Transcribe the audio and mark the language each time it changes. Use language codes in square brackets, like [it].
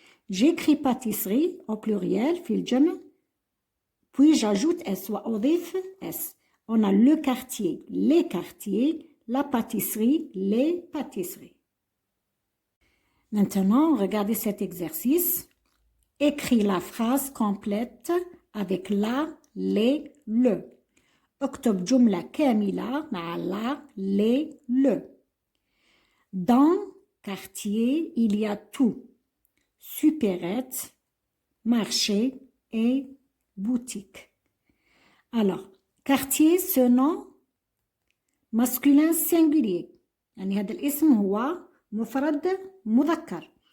[fr] J'écris pâtisserie au pluriel [ar] في الجمع [fr] puis j'ajoute s [ar] وأضيف [fr] s. On a le quartier, les quartiers, la pâtisserie, les pâtisseries. Maintenant, regardez cet exercice. Écris la phrase complète avec la, les, le. [ar] اكتب جملة كاملة مع la, les, le. [fr] Dans quartier, il y a tout. Supérette, marché et boutique. Alors, quartier, ce nom masculin singulier. [ar] يعني هذا الاسم هو مفرد مذكر.